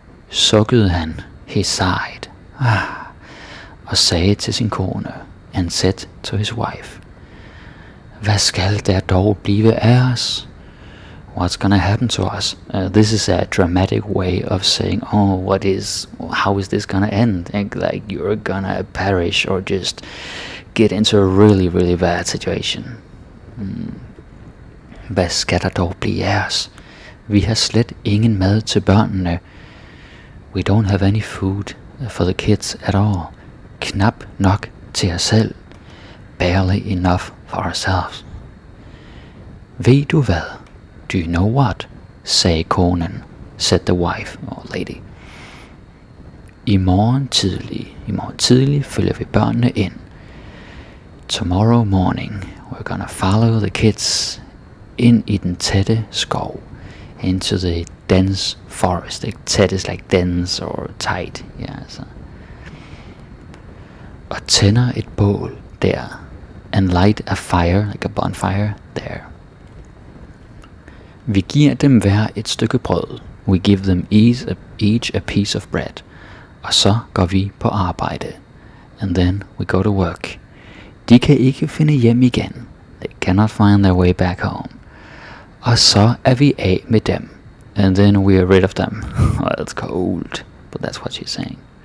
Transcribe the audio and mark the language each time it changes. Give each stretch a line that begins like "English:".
Danish: Sukkede han,
English: he sighed,
Danish: og sagde til sin kone,
English: and said to his wife,
Danish: hvad skal der dog blive af os?
English: What's gonna happen to us? This is a dramatic way of saying, how is this gonna end? Like you're gonna perish or just get into a really, really bad situation.
Danish: Hvad skal der dog blive af os? Vi har slet ingen mad til børnene.
English: We don't have any food for the kids at all.
Danish: Knap nok til os selv.
English: Barely enough for ourselves.
Danish: Ved du hvad?
English: Do you know what?
Danish: Sagde konen,
English: said the wife or lady.
Danish: I morgen tidlig følger vi børnene ind.
English: Tomorrow morning, we're gonna follow the kids
Danish: ind i den tætte skov.
English: Into the dense forest. Tæt is like dense or tight. Yeah, so.
Danish: Og tænder et bål der.
English: And light a fire, like a bonfire, there.
Danish: Vi giver dem hver et stykke brød.
English: We give them each a piece of bread.
Danish: Og så går vi på arbejde.
English: And then we go to work.
Danish: De kan ikke finde hjem igen.
English: They cannot find their way back home.
Danish: Og så er vi af med dem.
English: And then we are rid of them. Oh, it's cold. But that's what she's saying.